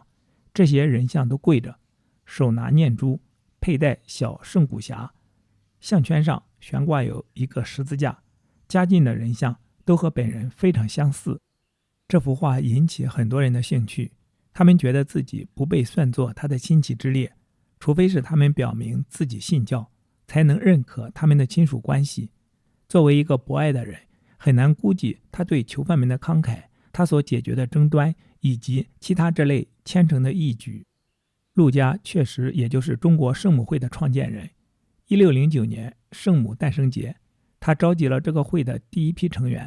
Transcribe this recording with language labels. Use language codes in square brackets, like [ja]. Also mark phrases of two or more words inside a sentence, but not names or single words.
[zh] 這些人像都跪着，手拿念珠，佩戴小聖骨匣，项圈上懸掛有一個十字架。家近的人像都和本人非常相似。這幅畫引起很多人的興趣，他們覺得自己不被算作他的親戚之列，除非是他們表明自己信教，才能認可他們的親屬關係。作為一個博愛的人，很難估計他對囚犯們的慷慨，他所解決的爭端，以及其他這類虔誠的義舉。陸家確實也就是中國聖母會的創建人。1609年聖母誕生節，他召集了這個會的第一批成員。